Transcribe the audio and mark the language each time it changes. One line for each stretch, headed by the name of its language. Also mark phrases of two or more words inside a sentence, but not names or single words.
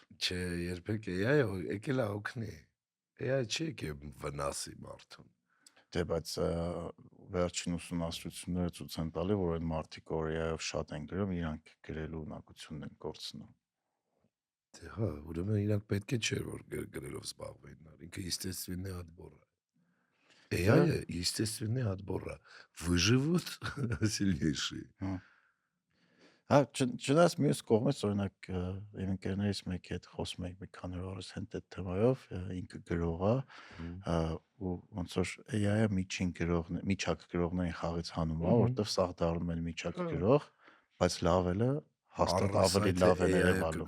Armenian: չէ երբեք AI-ը եկել է օգնի AI չի եկել վնասի մարդուն դե բայց վերջին ուսումնասիրությունները ցույց են տալի որ այն մարդիկ որ AI-ով շատ են գրում իրանք գրելու ունակությունն են կորցնում դե հա ուրեմն իրանք պետք է չէր որ գրելով զբաղվեին ինքը
Russian: естественный отбор
Armenian: AI-ը
Russian: естественный отбор выживут сильнейшие
Armenian: հա չնայած մյուս կողմից օրինակ իմ ընկերներից մեկի հետ խոսում ենք մի քանի օր առաջ հենց այդ թեմայով ինքը գրող է ու ոնց որ AI-ը միջակ գրողներին խաղից հանում է որովհետև սաղ դառնում են միջակ գրող բայց լավելը հաստատ ավելի լավ է ներեվալու